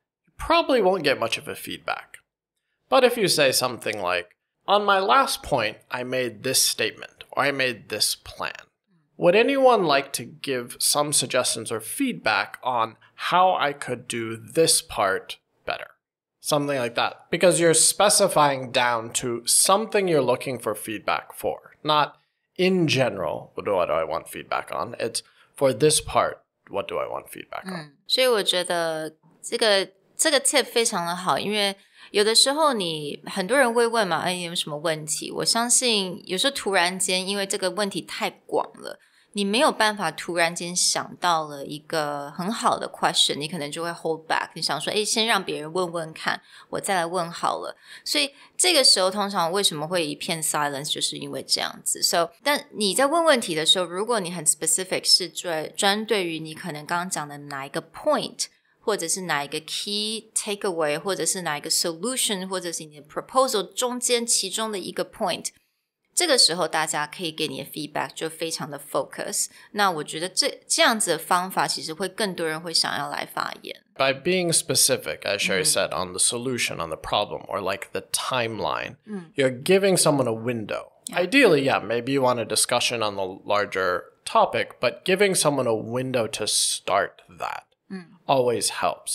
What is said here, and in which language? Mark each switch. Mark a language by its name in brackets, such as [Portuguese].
[English] You probably won't get much of a feedback. But if you say something like, on my last point, I made this statement, or I made this plan, would anyone like to give some suggestions or feedback on how I could do this part better? Something like that. Because you're specifying down to something you're looking for feedback for. Not in general, what do I want feedback on? It's for this part, what do I want feedback on? [Chinese] 所以我觉得这个 tip 非常的好，因为有的时候很多人会问嘛，有什么问题？我相信有时候突然间，因为这个问题太广了，你没有办法突然间想到了一个很好的 question， 你可能就会 hold back， 你想说先让别人问问看，我再来问好了。所以这个时候通常为什么会一片 silence， 就是因为这样子。但你在问问题的时候，如果你很 specific， 是专对于你可能刚刚讲的哪一个 point， 或者是哪一个 key takeaway， 或者是哪一个 solution， 或者是你的 proposal 中间其中的一个 point，这个时候大家可以给你的 feedback 就非常的 focus。那我觉得这样子的方法其实会更多人会想要来发言。 [English] By being specific, as Sherry said, on the solution, on the problem, or like the timeline, you're giving someone a window. Yeah. Ideally, maybe you want a discussion on the larger topic, but giving someone a window to start that always helps.